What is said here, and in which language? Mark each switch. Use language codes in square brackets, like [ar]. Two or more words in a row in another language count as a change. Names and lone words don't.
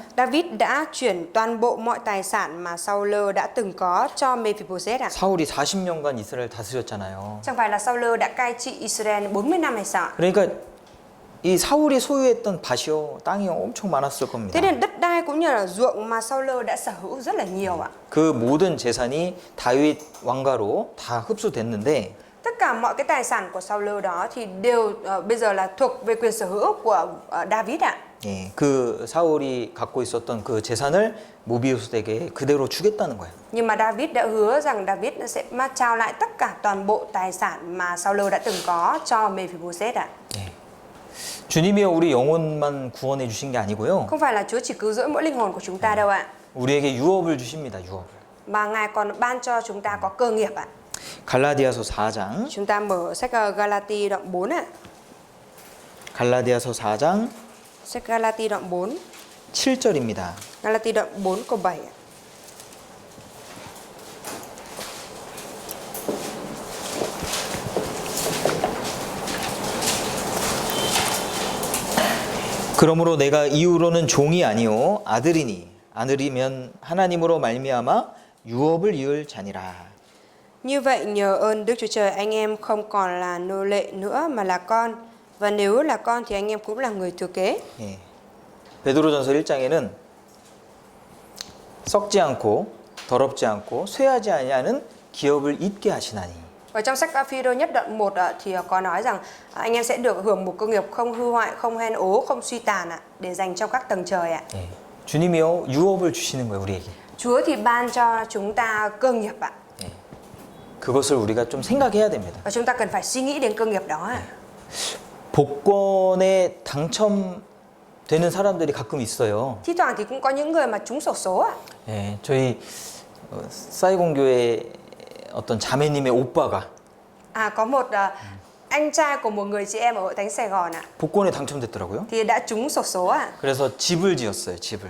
[vi] David đã chuyển toàn bộ mọi tài sản mà Saul đã từng có cho Mephibosheth ạ. [ko] 사울이 40년간 이스라엘 다스렸잖아요. [vi] Chẳng phải là Saul đã cai trị Israel 40 năm hay sao? [ko] 그러니까 이 사울이 소유했던 밭이요 땅이 엄청 많았을 겁니다. [vi] Thế nên đất đai cũng như là ruộng mà Saul đã sở hữu rất là nhiều ạ. [ko] 그 모든 재산이 다윗 왕가로 다 흡수됐는데 [vi] Tất cả mọi cái tài sản của Saul đó thì đều bây giờ là thuộc về quyền sở hữu của David ạ. [ko] 예, 그 사울이 갖고 있었던 그 재산을 모비보셋에게 그대로 주겠다는 거예요. [vi] Nhưng mà David đã hứa rằng David sẽ trao lại tất cả toàn bộ tài sản mà Saul đã từng có cho Mephibosheth ạ. [ko] 예. 주님이요 우리 영혼만 구원해 주신 게 아니고요. [vi] Không phải là Chúa chỉ cứu rỗi mỗi linh hồn của chúng ta đâu ạ. [ko] 우리에게 유업을 주십니다. 유업을. [vi] Mà Ngài còn ban cho chúng ta có cơ nghiệp ạ. [ko] 갈라디아서 4장. [vi] Chúng ta mở sách Galati đoạn 4 ạ. [ko] 갈라디아서 4장 [vi] Sách Galati đoạn 4. [ko] 7절입니다. [vi] Galati đoạn 4 câu 7 ạ. [ko] 그러므로 내가 이후로는 종이 아니요 아들이니 아들이면 하나님으로 말미암아 유업을 이을 자니라. [vi] Như vậy nhờ ơn Đức Chúa Trời anh em không còn là nô lệ nữa mà là con, và nếu là con thì anh em cũng là người thừa kế. [ko] 예. 베드로전서 1장에는 썩지 않고 더럽지 않고 쇠하지 아니하는 기업을 잇게 하시나니. [vi] Ở trong sách Phi-rơ nhất đoạn 1 thì có nói rằng anh em sẽ được hưởng một cơ nghiệp không hư hoại, không hen ố, không suy tàn để dành cho các tầng trời ạ. [ko] 예. 주님이요 유업을 주시는 거예요 우리에게. [vi] Chúa thì ban cho chúng ta cơ nghiệp ạ. [ko] 예. 그것을 우리가 좀 생각해야 됩니다. [vi] Và chúng ta cần phải suy nghĩ đến cơ nghiệp đó ạ. [ko] 복권에 당첨되는 사람들이 가끔 있어요. [vi] Thi thoảng thì cũng có những người mà trúng xổ số ạ. [ko] 예, 저희 사이공교회 어떤 자매님의 오빠가 [vi] Có một anh trai của một người chị em ở Hội Thánh Sài Gòn ạ, [ko] 복권에 당첨됐더라고요. [vi] thì đã trúng xổ số ạ. [ko] 그래서 집을 지었어요. 집을.